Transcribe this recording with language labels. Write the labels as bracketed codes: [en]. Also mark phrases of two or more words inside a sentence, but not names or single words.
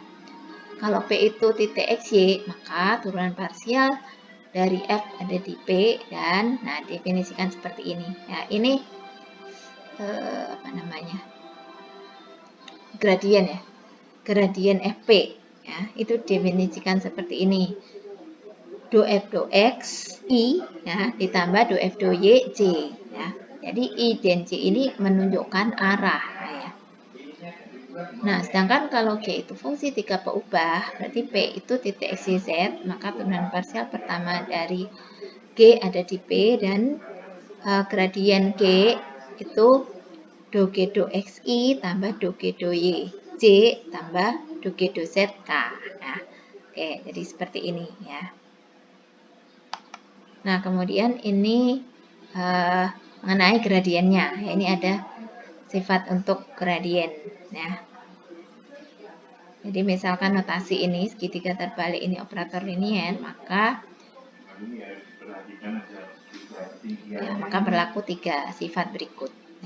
[id] Kalau P itu titik XY, maka turunan parsial dari F ada di P dan nah definisikan seperti ini. Ya, ini gradien ya. Gradien FP ya, itu definisikan seperti ini. Do F do X I ya, ditambah do F do Y J ya. Jadi I dan J ini menunjukkan arah ya. Nah, sedangkan kalau G itu fungsi 3 peubah, berarti P itu titik X, Y, Z, maka turunan parsial pertama dari G ada di P dan gradien G itu do G do XI tambah do G do Y J tambah do G do Z K. Nah, oke, jadi seperti ini ya. Nah, kemudian ini mengenai gradiennya. Ya, ini ada sifat untuk gradien ya. Jadi misalkan notasi ini segitiga terbalik ini operator linier, maka berlaku 3 sifat berikut ya.